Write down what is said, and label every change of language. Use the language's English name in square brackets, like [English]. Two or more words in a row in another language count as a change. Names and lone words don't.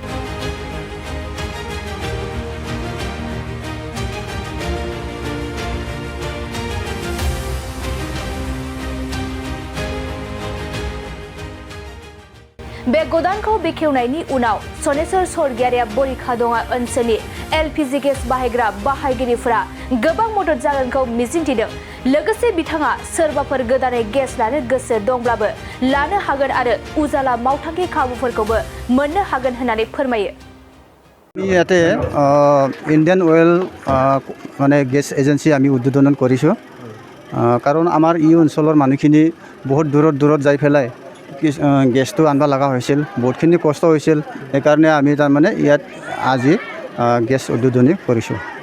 [Bodo] बे गडाउनखौ बेखेवनायनि उनाव सनेश्वर स्वर्गियारिया बरिखादंगा ओनसोलनि एलपिजि गेस बाहायग्रा बाहायगिरिफोरा गोबां मदद जागोनखौ मिजिंथिदों। लोगोसे बिथाङा सोरबाफोर गोदानै गेस लानो गोसो दंब्लाबो लानो हागोन आरो उजाला मावथांखि खाबुफोरखौबो मोननो हागोन होननानै फोरमायो। [Assamese] ইয়াতে ইণ্ডিয়ান অয়েল মানে [English] gas agency [Assamese] আমি উদ্বোধন কৰিছোঁ কাৰণ আমাৰ এই অঞ্চলৰ মানুহখিনি বহুত দূৰত যাই পেলাই গেছটো আনবা লগা হৈছিল, বহুতখিনি কষ্ট হৈছিল। সেইকাৰণে আমি তাৰমানে ইয়াত আজি গেছ উদ্বোধনী কৰিছোঁ।